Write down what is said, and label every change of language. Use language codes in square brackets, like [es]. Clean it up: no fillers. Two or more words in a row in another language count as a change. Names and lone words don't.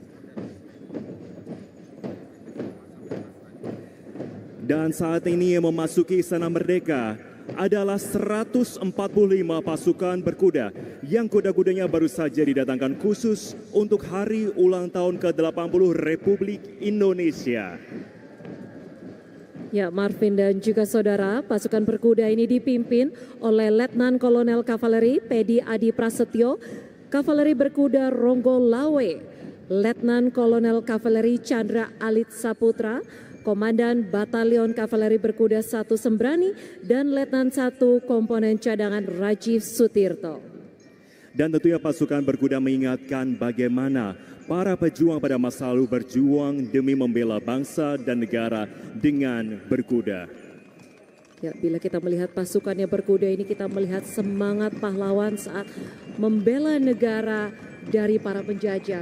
[id] Dan saat ini yang memasuki Istana Merdeka adalah 145 pasukan berkuda yang kuda-kudanya baru saja didatangkan khusus untuk hari ulang tahun ke-80 Republik Indonesia. Ya, Marvin dan juga saudara, pasukan berkuda ini dipimpin oleh Letnan Kolonel Kavaleri Pedi Adi Prasetyo, Kavaleri berkuda Ronggo Lawe, Letnan Kolonel Kavaleri Chandra Alit Saputra, Komandan Batalion Kavaleri berkuda 1 Sembrani, dan Letnan 1 Komponen Cadangan Rajiv Sutirto. Dan tentunya pasukan berkuda mengingatkan bagaimana para pejuang pada masa lalu berjuang demi membela bangsa dan negara dengan berkuda. Ya, bila kita melihat pasukannya berkuda ini, kita melihat semangat pahlawan saat membela negara dari para penjajah.